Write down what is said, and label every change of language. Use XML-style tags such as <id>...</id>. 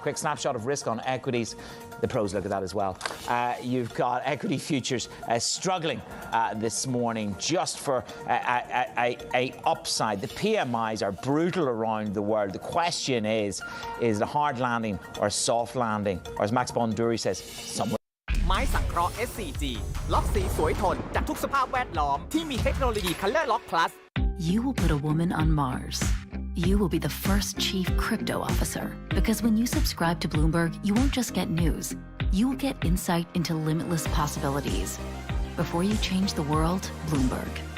<en>Quick snapshot of risk on equities. The pros look at that as well. You've got equity futures struggling this morning just for a upside. The PMIs are brutal around the world. The question is it a hard landing or a soft landing? Or as Max Bonduri says, somewhere.</en> <th>ไม้สังเคราะห์ SCG ล็อกสีสวยทนจากทุกสภาพแวดล้อมที่มีเทคโนโลยี Color Lock Plus.</th> <en>You will put a woman on Mars. You will be the first chief crypto officer, because when you subscribe to Bloomberg, you won't just get news. You will get insight into limitless possibilities. Before you change the world, Bloomberg.</en>